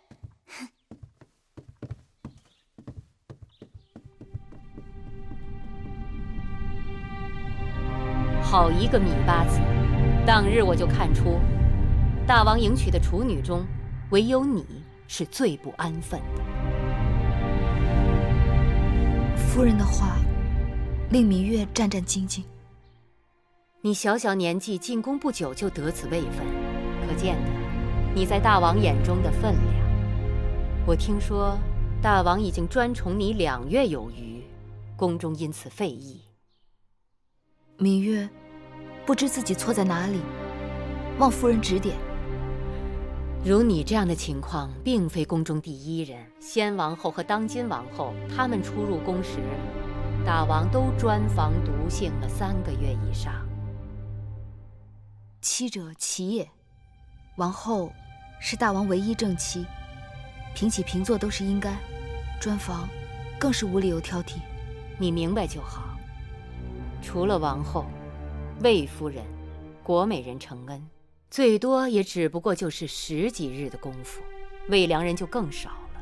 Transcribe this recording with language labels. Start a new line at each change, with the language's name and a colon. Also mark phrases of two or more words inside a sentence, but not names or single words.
Chinese: 好一个芈八子！当日我就看出，大王迎娶的处女中，唯有你是最不安分的。夫人的话令芈月戰戰兢兢。你小小年紀進宮不久就得此位分，可見得你在大王眼中的分量。我聽說大王已經專寵你2月有餘，宮中因此廢議。芈月不知自己錯在哪裡，望夫人指點。如你這樣的情況，並非宮中第一人。先王後和當今王後，他們出入宮時，大王都專房獨幸了3個月以上。妻者其也，王後是大王唯一正妻，平起平坐都是應該，專房更是無理由挑剔。你明白就好。除了王後、魏夫人、果美人承恩，最多也只不過就是10幾日的功夫，魏良人就更少了。